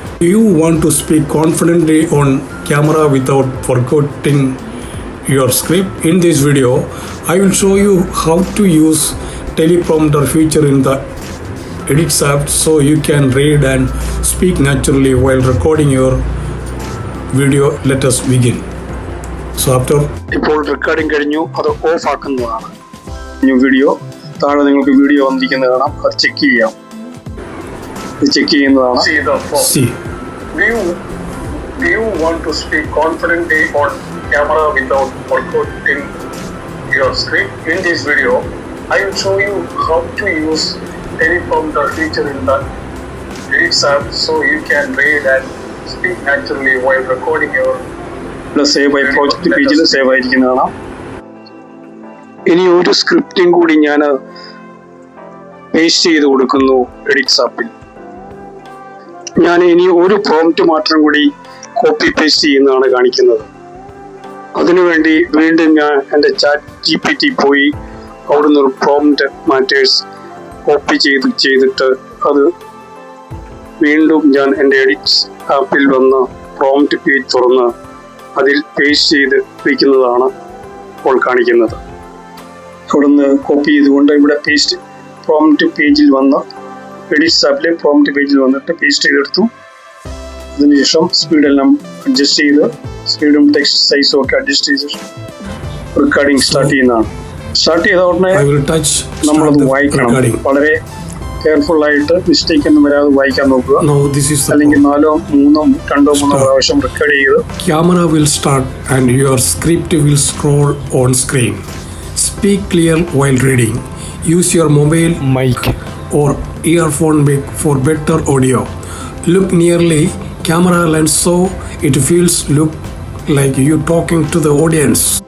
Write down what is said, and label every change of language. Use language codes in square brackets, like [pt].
[en] You want to speak confidently on camera without forgetting your script. In this video, I will show you how to use teleprompter feature in the Edit app so you can read and speak naturally while recording your video. Let us begin. So after [ml] ഇപ്പോൾ recording കഴിഞ്ഞു, അത് of ആക്കുന്നതാണ്. Video താഴെ നിങ്ങൾക്ക് video വന്നിരിക്കുന്നത് കാണാം. അത് check ചെയ്യാം. ഇത് ചെക്ക് ചെയ്യുന്നതാണ്. [en] see. Do you want to speak confidently on camera without forgetting your script? In this video, I will show you how to use teleprompter feature in the Edit app so you can read and speak naturally while recording your [ml] save ആയി project പേജിൽ save ആയിരിക്കുന്നത് കാണാം. ഇനി ഒരു സ്ക്രിപ്റ്റും കൂടി ഞാൻ paste ചെയ്ത് കൊടുക്കുന്നു എഡിറ്റ് ആപ്പിൽ. ഞാൻ ഇനി ഒരു പ്രോംപ്റ്റ് മാത്രം കൂടി കോപ്പി പേസ്റ്റ് ചെയ്യുന്നതാണ് കാണിക്കുന്നത്. അതിനുവേണ്ടി വീണ്ടും ഞാൻ എൻ്റെ ചാറ്റ് GPT പോയി അവിടുന്ന് ഒരു പ്രോംപ്റ്റ് മാറ്റേഴ്സ് കോപ്പി ചെയ്തിട്ട് അത് വീണ്ടും ഞാൻ എൻ്റെ എഡിറ്റ് ആപ്പിൽ വന്ന് പ്രോംപ്റ്റ് പേജ് തുറന്ന് അതിൽ പേസ്റ്റ് ചെയ്ത് വയ്ക്കുന്നതാണ് ഇപ്പോൾ കാണിക്കുന്നത്. അവിടുന്ന് കോപ്പി ചെയ്തുകൊണ്ട് ഇവിടെ പേസ്റ്റ് പ്രോംപ്റ്റ് പേജിൽ വന്ന് എഡിറ്റ് ആപ്പിലെ പ്രോംപ്റ്റ് പേജിൽ വന്നിട്ട് പേസ്റ്റ് ചെയ്തെടുത്തു. അതിനുശേഷം സ്പീഡെല്ലാം അഡ്ജസ്റ്റ് ചെയ്ത് സ്പീഡും ടെക്സ്റ്റ് സൈസും ഒക്കെ അഡ്ജസ്റ്റ് ചെയ്ത് റെക്കോർഡിംഗ് സ്റ്റാർട്ട് ചെയ്യുന്നതാണ്. സ്റ്റാർട്ട് ചെയ്ത ഉടനെ നമ്മളത് വായിക്കണം. വളരെ കെയർഫുൾ ആയിട്ട് മിസ്റ്റേക്ക് ഒന്നും വരാതെ വായിക്കാൻ നോക്കുക. അല്ലെങ്കിൽ 4, 3, 2, 3 പ്രാവശ്യം റെക്കോർഡ് ചെയ്ത് [en] Camera will start and your script will scroll on screen. Speak clear while reading. Use your mobile mic or earphone mic for better audio. Look nearly camera lens so it feels look like you talking to the audience.